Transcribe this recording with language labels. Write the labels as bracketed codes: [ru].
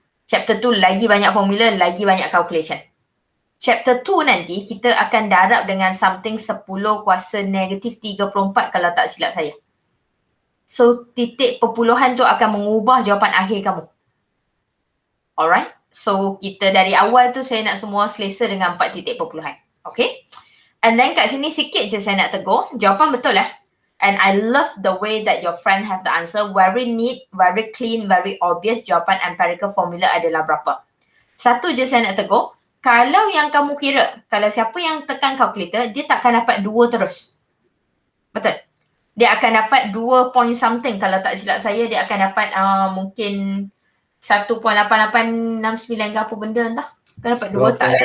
[ms] Chapter 2 lagi banyak formula, lagi banyak calculation. Chapter 2 nanti kita akan darab dengan something 10 kuasa negatif 34 kalau tak silap saya. So, titik perpuluhan tu akan mengubah jawapan akhir kamu. Alright. So, kita dari awal tu saya nak semua selesa dengan 4 titik perpuluhan. Okay. [en] And then [ms] kat sini sikit je saya nak tegur. Jawapan betul lah. [en] And I love the way that your friend have the answer. Very neat, very clean, very obvious. [ms] Jawapan empirical formula adalah berapa. Satu je saya nak tegur. Kalau yang kamu kira, kalau siapa yang tekan calculator, dia takkan dapat 2 terus. Betul? Dia akan dapat 2 point something. Kalau tak silap saya, dia akan dapat mungkin 1.8869 ke apa benda entah. Akan dapat 2 tak?